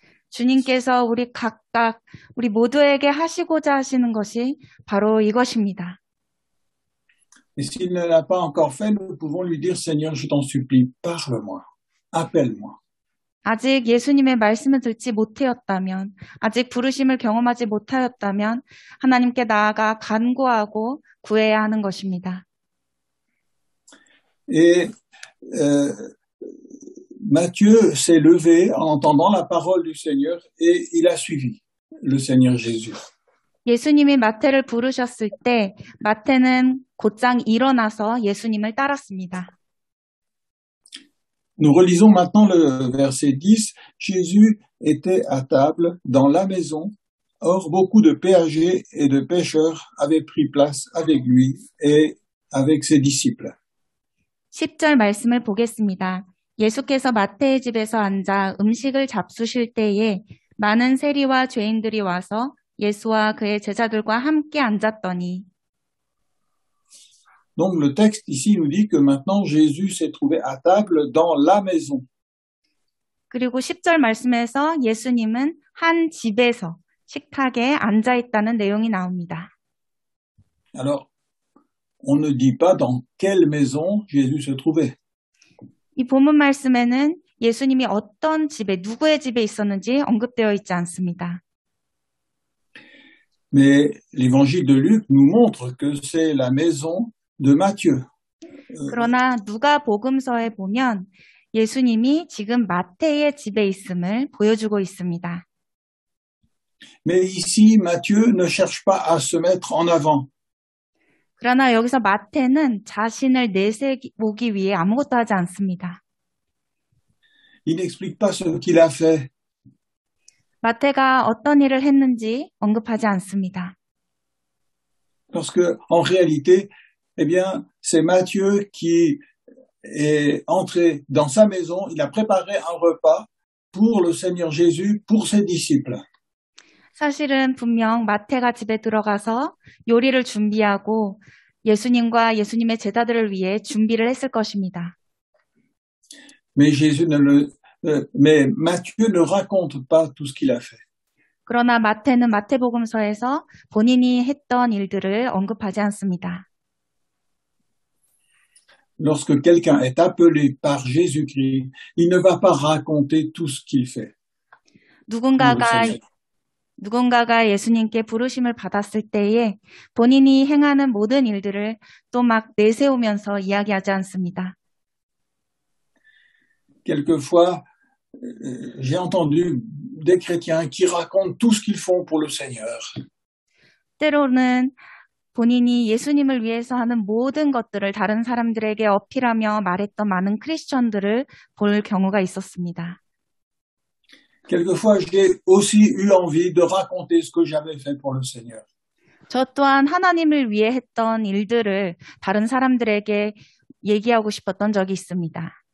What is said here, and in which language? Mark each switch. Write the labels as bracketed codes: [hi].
[ko] 주님께서 우리 각각 우리 모두에게 하시고자 하시는 것이 바로 이것입니다. [fr] Et s'il ne l'a pas encore fait, nous pouvons lui dire, Seigneur, je t'en supplie, parle-moi, appelle-moi. [ko] 아직 예수님의 말씀을 듣지 못하였다면, 아직 부르심을 경험하지 못하였다면 하나님께 나아가 간구하고 구해야 하는 것입니다. [fr] Et Matthieu s'est levé en entendant la parole du Seigneur et il a suivi le Seigneur Jésus. [ko] 예수님이 마태를 부르셨을 때 마태는 곧장 일어나서 예수님을 따랐습니다. [fr] Nous relisons maintenant le verset 10. Jésus était à table dans la maison. Or, beaucoup de péagers et de pêcheurs avaient pris place avec lui et avec ses disciples. [ko] 10절 말씀을 보겠습니다. 예수께서 마태의 집에서 앉아 음식을 잡수실 때에 많은 세리와 죄인들이 와서 예수와 그의 제자들과 함께 앉았더니. [fr] Donc le texte ici nous dit que maintenant Jésus s'est trouvé à table dans la maison. [ko] 그리고 10절 말씀에서 예수님은 한 집에서 식탁에 앉아 있다는 내용이 나옵니다. [fr] Alors, on ne dit pas dans quelle maison Jésus se trouvait. [ko] 이 본문 말씀에는 예수님이 어떤 집에, 누구의 집에 있었는지 언급되어 있지 않습니다. [fr] Mais l'évangile de Luc nous montre que c'est la maison de Matthieu. [ko] 그러나 누가복음서에 보면 예수님이 지금 마태의 집에 있음을 보여주고 있습니다. [fr] Mais ici, Matthieu ne cherche pas à se mettre en avant. [ko] 그러나 여기서 마태는 자신을 내세우기 위해 아무것도 하지 않습니다. [fr] Il n'explique pas ce qu'il a fait. [ko] 마태가 어떤 일을 했는지 언급하지 않습니다. [fr] Parce que, en réalité, eh bien, c'est Matthieu qui est entré dans sa maison. Il a préparé un repas pour le Seigneur Jésus, pour ses disciples. [ko] 사실은 분명 마태가 집에 들어가서 요리를 준비하고 예수님과 예수님의 제자들을 위해 준비를 했을 것입니다. [fr] Mais Matthieu ne raconte pas tout ce qu'il a fait. [ko] 그러나 마태는 마태복음서에서 본인이 했던 일들을 언급하지 않습니다. [fr] Lorsque quelqu'un est appelé par Jésus-Christ, il ne va pas raconter tout ce qu'il fait. [ko] 누군가가 예수님께 부르심을 받았을 때에 본인이 행하는 모든 일들을 또 막 내세우면서 이야기하지 않습니다. [fr] Quelquefois, j'ai entendu des chrétiens qui racontent tout ce qu'ils font pour le Seigneur. [ko] 때로는 본인이 예수님을 위해서 하는 모든 것들을 다른 사람들에게 어필하며 말했던 많은 크리스천들을 볼 경우가 있었습니다. [fr] Quelquefois, j'ai aussi eu envie de raconter ce que j'avais fait pour le Seigneur. [ko] 저 또한 하나님을 위해 했던 일들을 다른 사람들에게 얘기하고 싶었던 적이 있습니다.